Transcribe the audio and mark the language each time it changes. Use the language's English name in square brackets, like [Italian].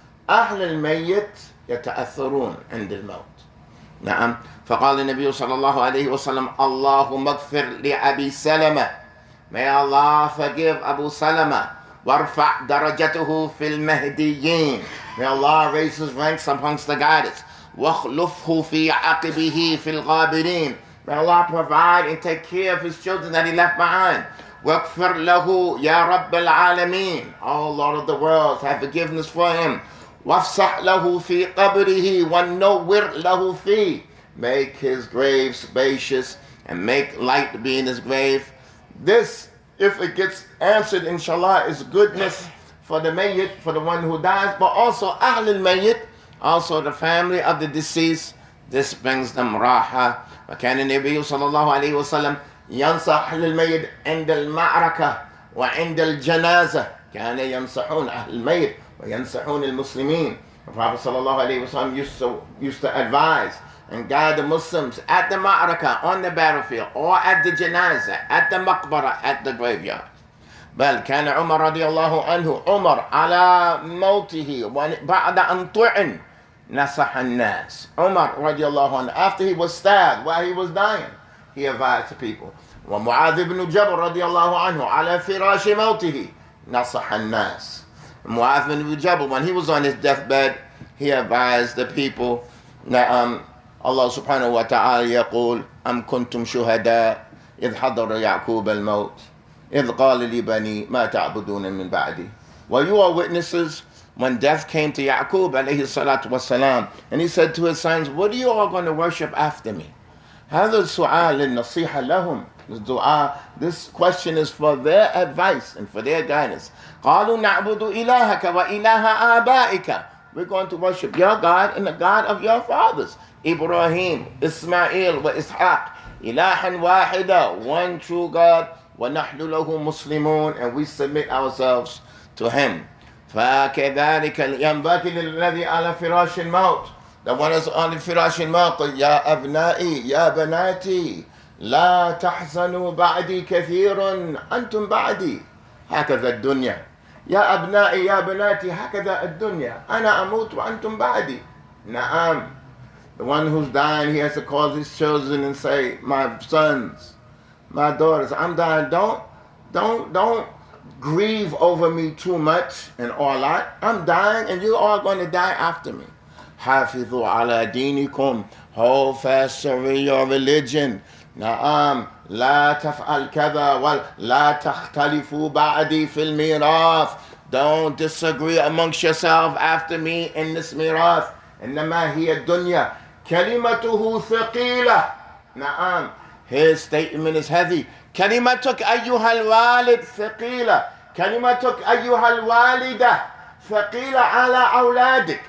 [Arabic] أهل الميت يتأثرون عند الموت. نعم. فقال النبي صلى الله عليه وسلم: اللهم اغفر لأبي سلمة. [English] May Allah forgive Abu Salama. [Arabic] وارفع درجته في المهديين. [English] May Allah raise his ranks amongst the guidance. [Arabic] واخلفه في عقبه في الغابرين. [English] May Allah provide and take care of his children that he left behind. [Arabic] واغفر له يا رب العالمين. [English] Oh Lord of the worlds, have forgiveness for him. [Arabic] وافسح له في قبره ونور له فيه. [English] Make his grave spacious and make light to be in his grave. This, if it gets answered, inshallah, is goodness for the mayyit, for the one who dies, but also ahl al-mayyit, also the family of the deceased. This brings them raha. [Arabic] وكان النبي صلى الله عليه وسلم ينصح أهل الميت عند المعركة وعند الجنازة. كان ينصحون أهل الميت وينصحون المسلمين. [English] The Prophet صلى الله عليه وسلم used to advise and guide the Muslims at the ma'rakah, on the battlefield, or at the janazah, at the maqbara, at the graveyard. [Arabic] بل كان عمر رضي الله عنه عمر على موته بعد أن طعن نصح الناس. [English] Umar رضي الله عنه, after he was stabbed while he was dying, he advised the people. [Arabic] ومعاذ بن جبل رضي الله عنه على فراش موته نصح الناس. [English] Mu'adh bin Jabal, when he was on his deathbed, he advised the people. [Arabic] Allah subhanahu wa ta'ala يقول أم كنتم شهداء إذ حضر يعقوب الموت إذ قال لبني ما تعبدون من بعدي. [English] Well, you are witnesses when death came to Yaqub alayhi salatu wasalam, and he said to his sons, what are you all going to worship after me? [Arabic] هذا السؤال للنصيحة لهم. [English] This question is for their advice and for their guidance. [Arabic] قالوا نعبد إلهك وإله آبائك. [English] We're going to worship your God and the God of your fathers. Ibrahim, Ismail, wa Ishaq. Ilahan wahida, one true God. [Arabic] وَنَحْنُ لَهُ مُسْلِمُونَ, [English] and we submit ourselves to him. [Arabic] فَكَذَلِكَ يَنْبَغِي لِلَّذِي عَلَى فِرَاشِ الْمَوْتِ, [English] the one is on the [Arabic] فراش الموت. يا أبنائي يا بناتي لا تحزنوا بعدي كثير أنتم بعدي هكذا الدنيا. يا أبنائي يا بناتي هكذا الدنيا أنا أموت وأنتم بعدي. نعم. [English] The one who's dying, he has to call his children and say, my sons, my daughters, I'm dying. Don't grieve over me too much and all that. I'm dying and you are going to die after me. [Arabic] حافظوا على دينكم, [English] hold fast to your religion. نعم. [Arabic] لا تفعل كذا ولا تختلفوا بعدي في الميراث. [English] Don't disagree amongst yourself after me in this mirath. [Arabic] إنما هي الدنيا كلمته ثقيلة. [English] نعم. His statement is heavy. [Arabic] كلمتك أيها الوالد ثقيلة. كلمتك أيها الوالدة ثقيلة على أولادك.